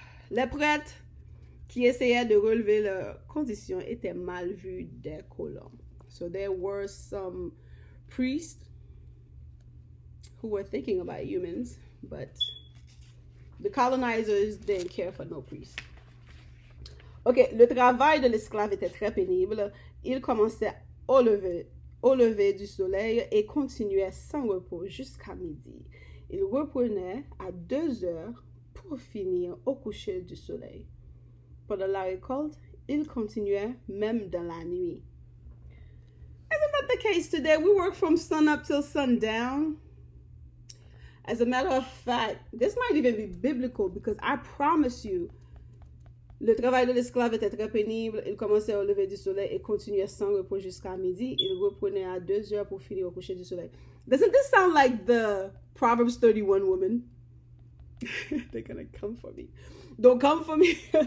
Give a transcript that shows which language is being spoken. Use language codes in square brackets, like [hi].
[fr] Les prêtres qui essayaient de relever leurs conditions étaient mal vus des colons. [en] So there were some priests who were thinking about humans, but the colonizers didn't care for no priests. [fr] Ok, le travail de l'esclave était très pénible. Il commençait au lever du soleil et continuait sans repos jusqu'à midi. Il reprenait à 2 heures pour finir au coucher du soleil. Pendant la récolte, il continuait même dans la nuit. [en] Isn't that the case today? We work from sun up till sundown. As a matter of fact, this might even be biblical because I promise you, [fr] le travail de l'esclave était très pénible. Il commençait au lever du soleil et continuait sans repos jusqu'à midi. Il reprenait à 2 heures pour finir au coucher du soleil. [en] Doesn't this sound like the Proverbs 31 woman? They're gonna come for me. Don't come for me.